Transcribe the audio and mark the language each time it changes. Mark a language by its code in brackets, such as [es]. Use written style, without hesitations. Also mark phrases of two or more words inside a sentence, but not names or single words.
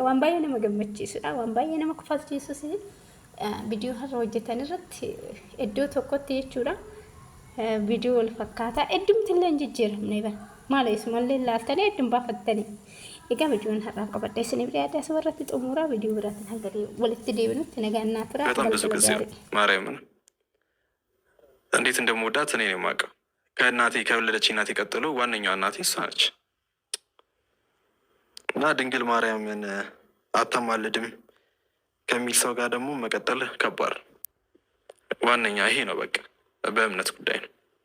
[om] Waan baay'ee nama gammachiisudha. Waan baay'ee nama kofalchiisus viidiyoo har'a hojjetan irratti iddoo tokkotti jechuudha. Viidiyoo wal fakkaataa heddumti illee hin jijjiiramne bara. Maaliif mallee laaltanii heddum baafattanii. Egaa viidiyoon har'aa qabadha isiniif dhiyaate asuma irratti xumuraa viidiyoo biraatti hanga walitti deebinutti nagaa tura. [am] በጣም ብዙ ጊዜ ማርያምን እንዴት እንደምወዳት እኔ ነው የማውቀው። ከእናቴ ከወለደች እናቴ ቀጥሎ ዋነኛዋ እናቴ እሷ ነች። እና ድንግል ማርያምን አታማልድም ከሚል ሰው ጋር ደግሞ መቀጠል ከባድ ዋነኛ ይሄ ነው። በቃ በእምነት ጉዳይ ነው።